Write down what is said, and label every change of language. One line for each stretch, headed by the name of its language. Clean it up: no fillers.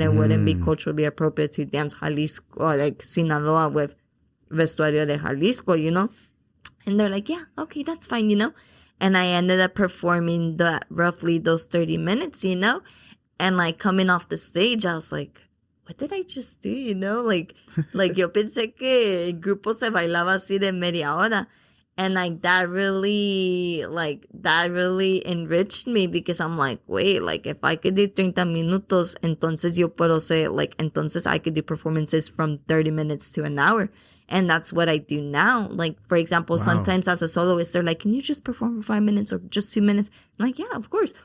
English: It wouldn't be culturally appropriate to dance Jalisco, like Sinaloa with
Spanish: vestuario de Jalisco,
English: you know. And they're like, yeah, okay, that's fine, you know. And I ended up performing roughly those 30 minutes, you know. And like coming off the stage, I was like, what did I just do, you know?
Spanish: Like yo pensé que el grupo se bailaba así de media hora.
English: And like that really enriched me because I'm like, wait, like if I could do
Spanish: 30 minutos, entonces yo puedo
English: say, like,
Spanish: entonces
English: I could do performances from 30 minutes to an hour. And that's what I do now. Like, for example, sometimes as a soloist, they're like, can you just perform for 5 minutes or just 2 minutes? I'm like, yeah, of course.